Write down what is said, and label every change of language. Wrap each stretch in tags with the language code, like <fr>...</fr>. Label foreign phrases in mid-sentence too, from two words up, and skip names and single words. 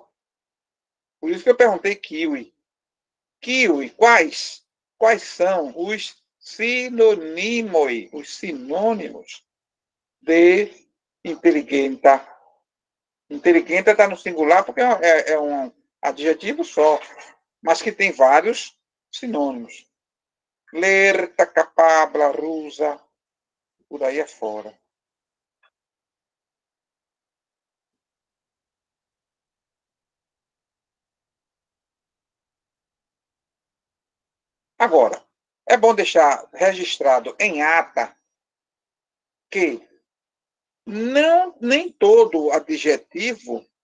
<pt>Por isso que eu perguntei kiwi. Kiwi, quais são os sinônimos, de inteligente? Inteligente está no singular porque é um adjetivo só, mas que tem vários sinônimos.</pt> <art>Lerta, capabla, rusa,</art> <pt>por aí afora. Agora, é bom deixar registrado em ata que nem todo adjetivo</pt>